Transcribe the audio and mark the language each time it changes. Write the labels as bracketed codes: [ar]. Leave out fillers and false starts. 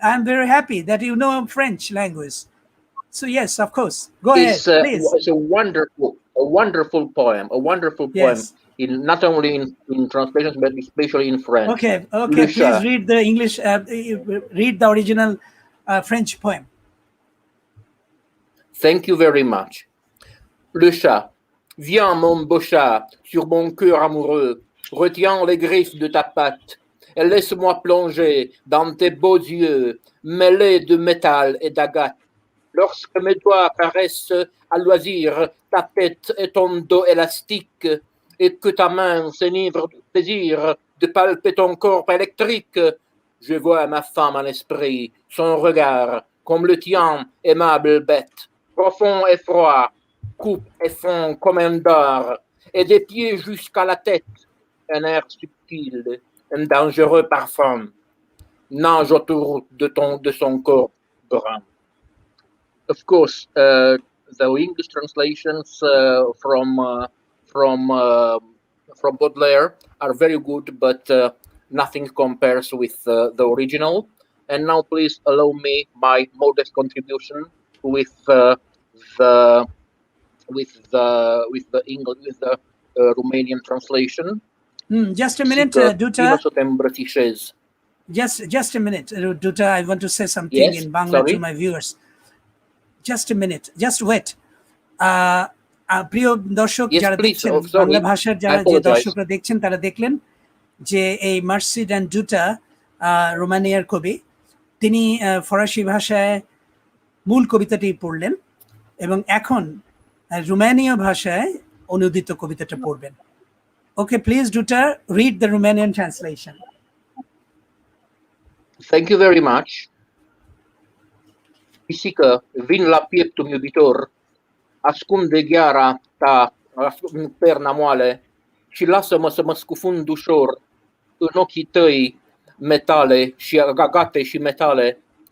[en] I'm very happy that you know French language. So yes, of course. Go ahead, please. It's a wonderful poem. A wonderful poem. Yes. in not only in translations but especially in French. Okay, [fr] Le [en] please [fr] chat. [en] read the English, read the original French poem. Thank you very much. Le chat. [fr] Viens, mon beau chat, sur mon cœur amoureux, retiens les griffes de ta patte, et laisse-moi plonger dans tes beaux yeux, mêlés de métal et d'agate. Lorsque mes doigts caressent à loisir ta tête et ton dos élastique, et que ta main s'enivre de plaisir de palper ton corps électrique, je vois ma femme en esprit, son regard, comme le tien, aimable bête, profond et froid, coupe et fond comme un dard, et des pieds jusqu'à la tête, un air subtil, un dangereux parfum, nage autour de son corps brun. [en] Of course, the English translations from Baudelaire are very good, but nothing compares with the original. And now, please allow me my modest contribution with the Romanian translation. Just a minute, Duta. Just a minute, Duta. I want to say something in Bangla to my viewers. Just a minute. Just wait. [bn] প্রিয় দর্শক যারা দেখছেন, বাংলা ভাষার যারা যে দর্শকরা দেখছেন তারা দেখলেন যে এই মার্সি অ্যান্ড ডুটা রোমানিয়ার কবি, তিনি ফরাসি ভাষায় মূল কবিতাটি পড়লেন এবং এখন রোমানীয় ভাষায় অনুদিত কবিতাটা পড়বেন। [en] Okay, please Duta, read the Romanian translation. Thank you very much. [ro] Pisică, vin la pieptul iubitor, ascunde gheara ta în perna moale și lasă-mă să mă scufund ușor în ochii tăi metale și agate și metale.